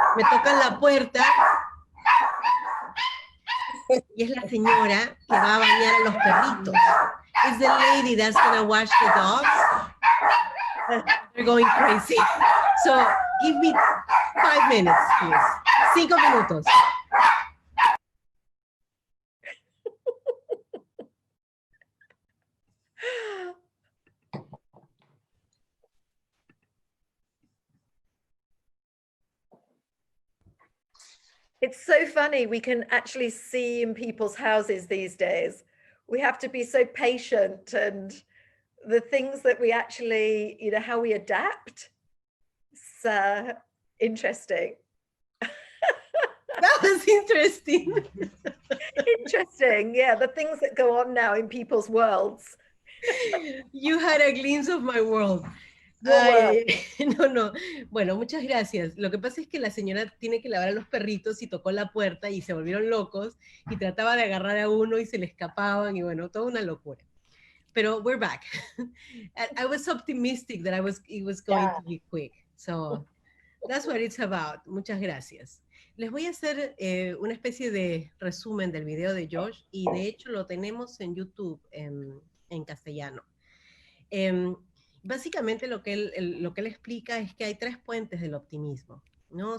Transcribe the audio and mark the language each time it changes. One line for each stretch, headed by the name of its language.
Spanish: Me tocan la puerta y es la señora que va a bañar a los perritos.
English: It's the lady that's going to wash the dogs. They're going crazy. So give me 5 minutes, please.
Spanish: 5 minutos.
English: It's so funny. We can actually see in people's houses these days. We have to be so patient, and the things that we actually, you know, how we adapt. It's interesting. That was interesting. Interesting. Yeah, the things that go on now in people's worlds. You had a glimpse of my world.
Spanish: Ay, no. Bueno, muchas gracias. Lo que pasa es que la señora tiene que lavar a los perritos y tocó la puerta y se volvieron locos y trataba de agarrar a uno y se le escapaban y bueno, toda una locura. Pero
English: we're back. I was optimistic that it was going to be quick. So that's what it's about.
Spanish: Muchas gracias. Les voy a hacer una especie de resumen del video de Josh y de hecho lo tenemos en YouTube en castellano. Básicamente lo que él explica es que hay 3 puentes del optimismo, ¿no?